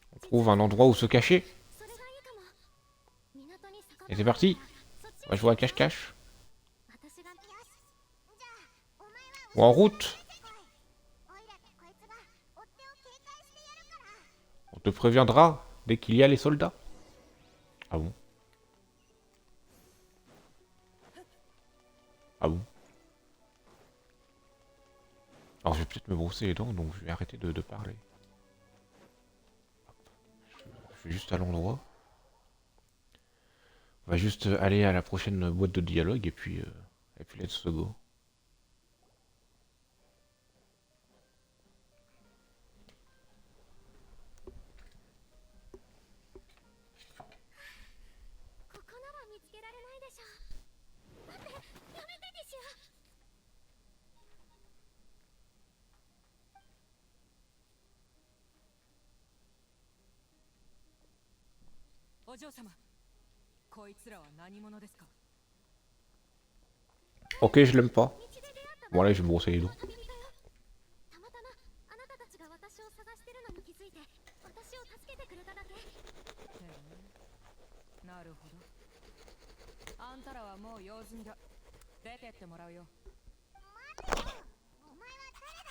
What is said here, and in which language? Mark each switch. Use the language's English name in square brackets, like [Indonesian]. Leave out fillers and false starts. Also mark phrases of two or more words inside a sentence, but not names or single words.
[French] trouve un endroit où se cacher. [Japanese] それがいいかも。港に酒場 [French] Et c'est parti. [Japanese] そっち [French] On va jouer à cache-cache. [Japanese] 私がよし。じゃあお前は [French] Ou en route. [Japanese] おいらとこいつが追っ手を警戒してやるから。 [French] On te préviendra dès qu'il y a les soldats. Ah bon? Ah bon? Alors je vais peut-être me brosser les dents, donc je vais arrêter de parler. Hop. Je vais juste à l'endroit. On va juste aller à la prochaine boîte de dialogue et puis [English] let's go. [Japanese] ここなら見つけられないでしょ。待って、やめてディシア。お嬢様、こいつらは何者ですか？ [French] Ok, je l'aime pas. [Japanese] 道で出会った [French] Bon allez, je vais me brosser les dents. [Japanese] 旅人よ。たまたまあなたたちが私を探してるのに気づいて、私を助けてくれただけ。なるほど。あんたらはもう用済みだ。出てってもらうよ。待ってよ。お前は誰だ？